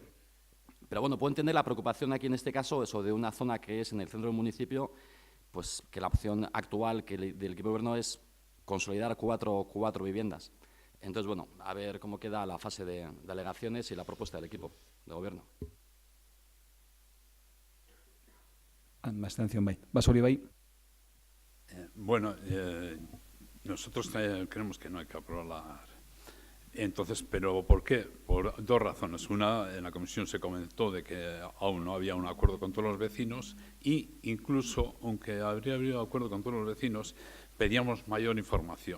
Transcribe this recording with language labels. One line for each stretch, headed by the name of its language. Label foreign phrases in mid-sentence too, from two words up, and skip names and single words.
Spanish: Pero bueno, puedo entender la preocupación aquí en este caso, eso de una zona que es en el centro del municipio, pues que la opción actual del equipo de gobierno es consolidar cuatro viviendas. Entonces, bueno, a ver cómo queda la fase de alegaciones y la propuesta del equipo de gobierno. Abstención,
Basque: bai. Basauri, bai.
Spanish: Bueno, nosotros creemos que no hay que aprobar. Entonces, ¿pero por qué? Por dos razones. Una, en la comisión se comentó de que aún no había un acuerdo con todos los vecinos y incluso, aunque habría habido acuerdo con todos los vecinos, pedíamos mayor información.